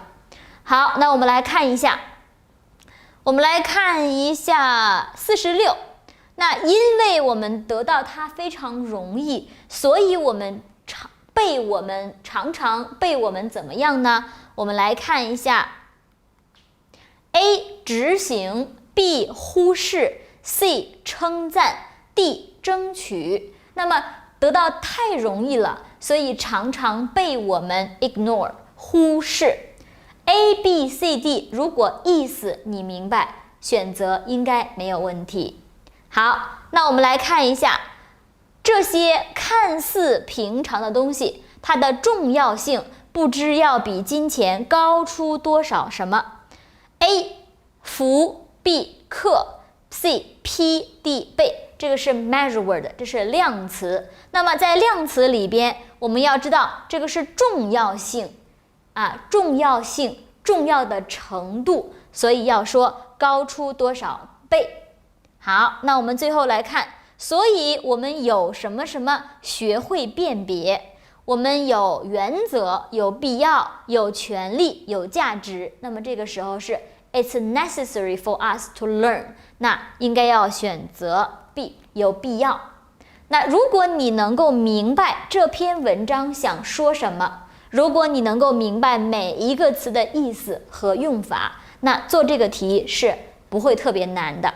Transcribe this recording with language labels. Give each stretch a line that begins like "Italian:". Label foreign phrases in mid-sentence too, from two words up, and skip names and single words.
Chinese: 好，那我們來看一下46。那因為我們得到它非常容易，所以我們常常被我們怎麼樣呢？我們來看一下 A 執行， B 忽視， C 稱讚， D 爭取。那麼得到太容易了，所以常常被我們 ignore 忽視。 A、B、C、D 如果意思你明白，選擇應該沒有問題。好，那我們來看一下這些看似平常的東西，它的重要性不知要比金錢高出多少什麼。 A 福， B 克， C 批， D 倍。這個是
English: measure word，
Chinese: 這是量詞。那麼在量詞裡邊，我們要知道這個是重要性啊，重要性，重要的程度，所以要說高出多少倍。好，那我们最後來看，所以我們有什麼什麼學會辨別，我們有原則，有必要，有權利，有價值。那麼這個時候是
English: It's necessary for us to learn，
Chinese: 那應該要選擇 B， 有必要。那如果你能夠明白這篇文章想說什麼，如果你能夠明白每一個詞的意思和用法，那做這個題是不會特別難的。